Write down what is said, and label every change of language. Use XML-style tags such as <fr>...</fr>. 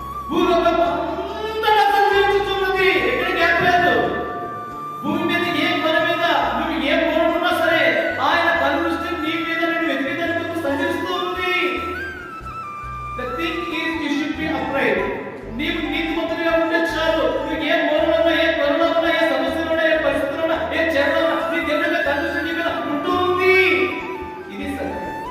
<te>భూలోకం అంతటా సంచరించుచున్నది. ఎక్కడ గ్యాప్ లేదు. భూమి మీద ఏ కొన మీద నువ్వు ఏ కోరుకున్నా సరే ఆయన కనుదృష్టి నీ మీద నేను వెతికేదానికి సంచరిస్తూ ఉంది.</te> <en>The thing is you should be upright.</en> <te>నీవు నీతిమంతుడిగా ఉంటే చాలు. నువ్వు ఏ మూలంలో ఏ కొరలో ఏ సమస్యలో ఏ పరిస్థితుల్లో ఏ చెరలో నీ దేవుని కనుదృష్టి నీ మీద ఉంటూ ఉంది. ఇది సత్యం.</te>